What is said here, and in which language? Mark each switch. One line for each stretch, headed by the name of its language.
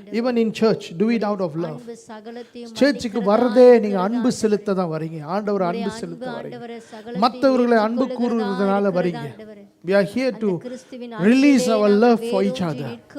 English: Even in church, do it out of love.
Tamil: சர்ச்சுக்கு வரதே நீங்க அன்பு செலுத்த தான் வரீங்க. ஆண்டவர் அன்பு செலுத்த வரீங்க. மற்றவர்களை அன்பு கூறுவதனால வரீங்க.
English: We are here to release our love for each other.